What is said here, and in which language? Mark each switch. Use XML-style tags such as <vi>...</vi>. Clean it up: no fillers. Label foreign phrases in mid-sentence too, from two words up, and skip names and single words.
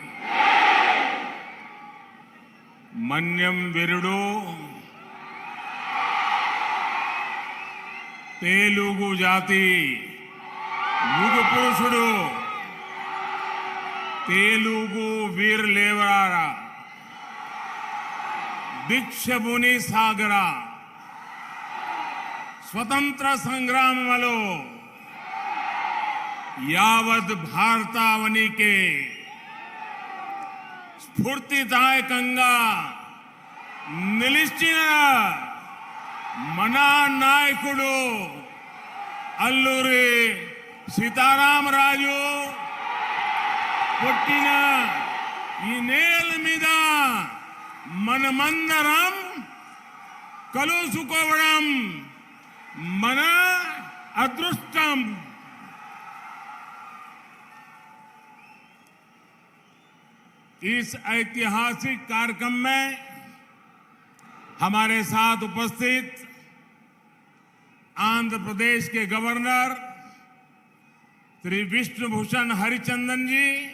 <te>మన్యం వీరుడు తెలుగు జాతి యుగ పురుషుడు తెలుగు వీర లేవరారా భిక్షమును సాగరా స్వతంత్ర సంగ్రామంలో యావద్ భారతావని కే స్ఫూర్తిదాయకంగా నిలిచిన మన నాయకుడు అల్లూరి సీతారామరాజు పుట్టిన ఈ నేల మీద మనమందరం కలుసుకోవడం మన అదృష్టం।</te> <hi>इस ऐतिहासिक कार्यक्रम में हमारे साथ उपस्थित आंध्र प्रदेश के गवर्नर श्री विष्णुभूषण हरिचंदन जी,</hi>